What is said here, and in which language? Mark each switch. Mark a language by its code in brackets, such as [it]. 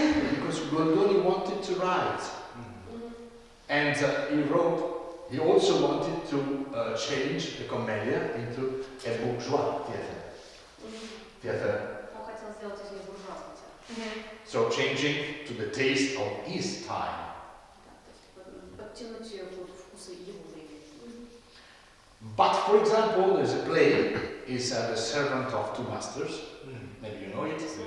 [en] Because Goldoni wanted to write. And he also wanted to change the Commedia into a bourgeois theatre. [ru] Он хотел сделать из нее буржуазный театр. [en] So changing to the taste of his time. [ru] Подтянуть ее под вкусы его времени. [en] But for example, there's a play, is The Servant of Two Masters. Maybe you know it.